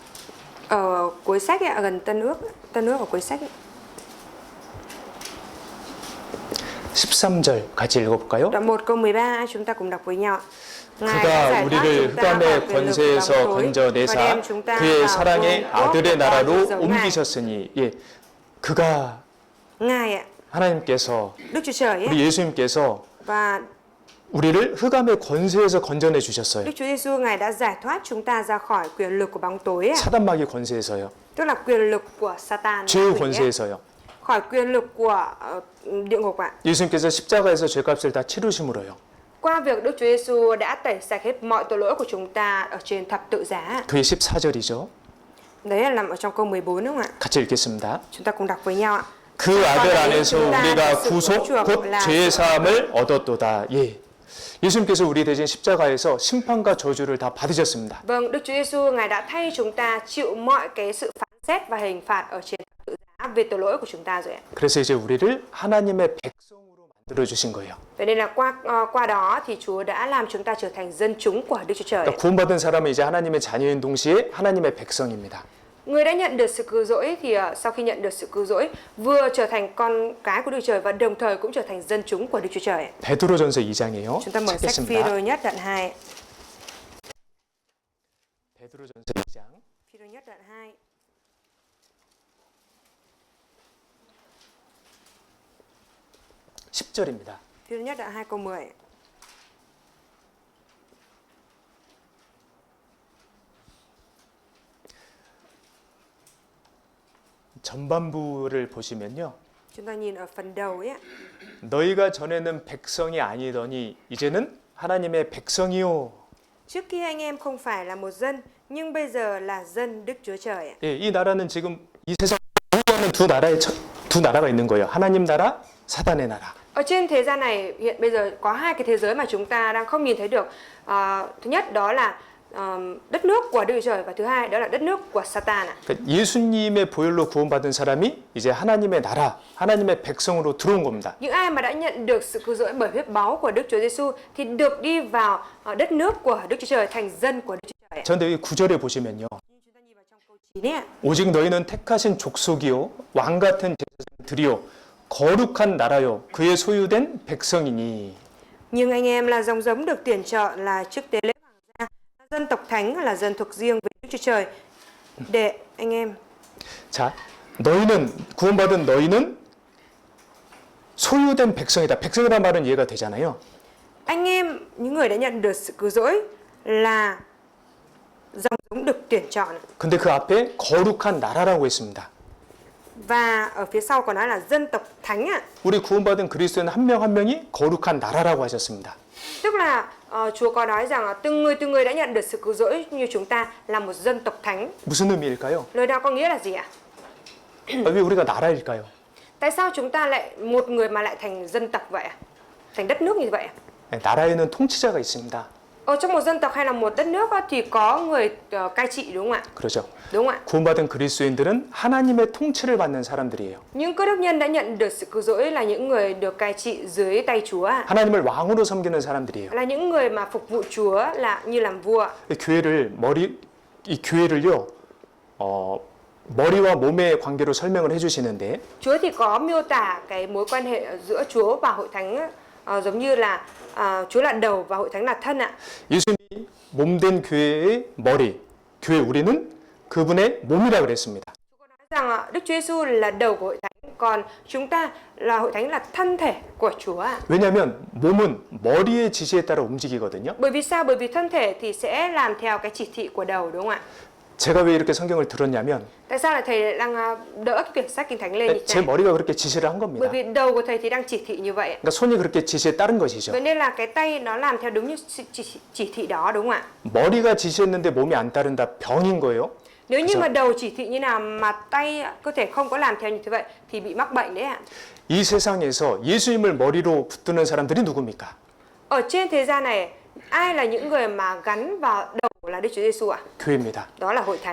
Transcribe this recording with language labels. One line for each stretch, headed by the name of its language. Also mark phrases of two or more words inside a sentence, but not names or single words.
Vietnamese: Ở cuối sách ạ, gần Tân Ước ở cuối sách ạ.
Korean: 13절 같이 읽어볼까요?
Vietnamese: Đoạn 1 câu 13 chúng ta cùng đọc với nhau.
Korean: 그가 우리를 흑암의 권세에서 건져내사 그의 사랑의 아들의 나라로 옮기셨으니 예, 그가
Vietnamese: Ngài ạ,
Korean: 하나님께서
Vietnamese: Đức Chúa Trời
Korean: 우리
Vietnamese: ấy,
Korean: 예수님께서
Vietnamese: và
Korean: 우리를 흑암의 권세에서 건져내 주셨어요.
Vietnamese: Đức Chúa Giêsu Ngài đã giải thoát chúng ta ra khỏi quyền lực của bóng tối ạ.
Korean: 사단 마귀 권세에서요.
Vietnamese: Tức là quyền lực của Satan,
Korean: 죄의
Vietnamese: quỷ ấy,
Korean: 권세에서요.
Vietnamese: khỏi quyền lực của địa ngục ạ.
Korean: 예수님께서 십자가에서 죄값을 다 치르심으로요.
Vietnamese: Qua việc Đức Chúa Giêsu đã tẩy sạch hết mọi tội lỗi của chúng ta ở trên thập tự giá.
Korean: 그게 14절이죠.
Vietnamese: Đấy là nằm ở trong câu 14, đúng không ạ?
Korean: 같이 읽겠습니다.
Vietnamese: Chúng ta cùng đọc với nhau ạ.
Korean: 그 아들 안에서 우리가 구속 곧 죄의 사함을 얻었도다. 예. 예수님께서 우리 대신 십자가에서 심판과 저주를 다 받으셨습니다.
Vietnamese: Vâng, Đức Chúa Giêsu Ngài đã thay chúng ta chịu mọi cái sự phán xét và hình phạt ở trên thập tự giá về tội lỗi của chúng ta rồi ạ.
Korean: 그래서 이제 우리를 하나님의 백성으로 만들어 주신 거예요.
Vietnamese: Vậy nên là qua đó thì Chúa đã làm chúng ta trở thành dân chúng của Đức Chúa Trời.
Korean: 그러니까 구원받은 사람은 이제 하나님의 자녀인 동시에 하나님의 백성입니다.
Vietnamese: Người đã nhận được sự cứu rỗi thì sau khi nhận được sự cứu rỗi vừa trở thành con cái của Đức Trời và đồng thời cũng trở thành dân chúng của Đức Chúa Trời.
Korean: 베드로전서 2장이에요.
Vietnamese: Chúng ta mở sách
Korean: 찾겠습니다.
Vietnamese: Phi-rơ nhất đoạn 2.
Korean: 베드로전서 2장
Vietnamese: Phi-rơ nhất đoạn 2.
Korean: 10절입니다.
Vietnamese: Phi-rơ nhất đoạn 2 câu 10.
Korean: 전반부를 보시면요.
Vietnamese: Chúng ta nhìn ở phần đầu ấy ạ.
Korean: 너희가 전에는 백성이 아니더니 이제는 하나님의 백성이요.
Vietnamese: Trước kia anh em không phải là một dân nhưng bây giờ là dân Đức Chúa Trời ạ.
Korean: 예, 이 나라는 지금 이 세상 주도하는 두 나라가 있는 거예요. 하나님 나라, 사단의 나라.
Vietnamese: Ở trên thế gian này hiện bây giờ có hai cái thế giới mà chúng ta đang không nhìn thấy được. Thứ nhất đó là đất nước của Đức Chúa Trời và thứ hai đó là đất nước của Satan ạ.
Korean: 그러니까 예수님의 보혈로 구원받은 사람이 이제 하나님의 나라, 하나님의 백성으로 들어온 겁니다.
Vietnamese: Những ai mà đã nhận được sự cứu rỗi bởi huyết báu của Đức Chúa Giêsu thì được đi vào đất nước của Đức Chúa Trời, thành dân của Đức Chúa Trời.
Korean: 그런데 여기 9절에 보시면요.
Vietnamese: Chúng ta nhìn vào trong câu 9 ấy ạ.
Korean: 오직 너희는 택하신 족속이요 왕 같은 제사장들이요 거룩한 나라요 그의 소유된 백성이니.
Vietnamese: Nhưng anh em là dòng giống được tuyển chọn, là chức tế lễ hoàng gia, là dân tộc thánh, là dân thuộc riêng với Đức Chúa Trời. Để anh em
Korean: 자, 너희는 구원받은 너희는 소유된 백성이다. 백성이라는 말은 이해가 되잖아요.
Vietnamese: Anh em, những người đã nhận được sự cứu rỗi là dòng giống được tuyển chọn.
Korean: 근데 그 앞에 거룩한 나라라고 했습니다.
Vietnamese: Và ở phía sau còn nói là dân tộc thánh ạ.
Korean: 우리 구원받은 그리스도인 한 명 한 명이 거룩한 나라라고 하셨습니다.
Vietnamese: Tức là Chúa có nói rằng từng người đã nhận được sự cứu rỗi như chúng ta là một dân tộc thánh.
Korean: 무슨 의미일까요?
Vietnamese: Lời đó có nghĩa là gì ạ?
Korean: 왜 우리가 나라일까요?
Vietnamese: Tại sao chúng ta lại một người mà lại thành dân tộc vậy ạ? Thành đất nước như vậy ạ?
Korean: 나라에는 통치자가 있습니다.
Vietnamese: Ở trong một dân tộc hay là một đất nước thì có người cai trị, đúng không ạ?
Korean: 그렇죠.
Vietnamese: Đúng không ạ?
Korean: 구원받은 그리스도인들은 하나님의 통치를 받는 사람들이에요.
Vietnamese: Những cơ đốc nhân đã nhận được sự cứu rỗi là những người được cai trị dưới tay Chúa ạ.
Korean: 하나님을 왕으로 섬기는 사람들이에요.
Vietnamese: Là những người mà phục vụ Chúa là như làm vua.
Korean: 이 교회를요, 머리와 몸의 관계로 설명을 해주시는데,
Vietnamese: Chúa thì có miêu tả cái mối quan hệ giữa Chúa và hội thánh giống như là Chúa là đầu và hội thánh là thân ạ.
Korean: 예수님이 몸된 교회의 머리, 교회 우리는 그분의 몸이라 그랬습니다.
Vietnamese: Chúa có nói rằng Đức Chúa Giêsu là đầu của hội thánh, còn chúng ta là hội thánh là thân thể của Chúa ạ.
Korean: 왜냐하면 몸은 머리의 지시에 따라 움직이거든요.
Vietnamese: Bởi vì sao? Bởi vì thân thể thì sẽ làm theo cái chỉ thị của đầu, đúng không ạ?
Korean: 제가 왜 이렇게 성경을 들었냐면
Vietnamese: Tại sao lại thầy đang đỡ cái quyển sách Kinh Thánh lên như
Korean: 제
Vietnamese: thế này?
Korean: 머리가 그렇게 지시를 한 겁니다.
Vietnamese: Bởi vì đầu của thầy thì đang chỉ thị như vậy ạ.
Korean: 그러니까 손이 그렇게 지시에 따른 것이죠.
Vietnamese: Vậy nên là cái tay nó làm theo đúng như chỉ thị đó, đúng không ạ?
Korean: 머리가 지시했는데 몸이 안 따른다 병인 거예요.
Vietnamese: Nếu như mà đầu chỉ thị như nào mà tay cơ thể không có làm theo như thế vậy thì bị mắc bệnh đấy ạ.
Korean: 이 세상에서 예수님을 머리로 붙드는 사람들이 누굽니까?
Vietnamese: Ở trên thế gian này, ai là những người mà gắn vào đầu là Đức Chúa Giêsu ạ?
Korean: 교회입니다.
Vietnamese: Đó là hội thánh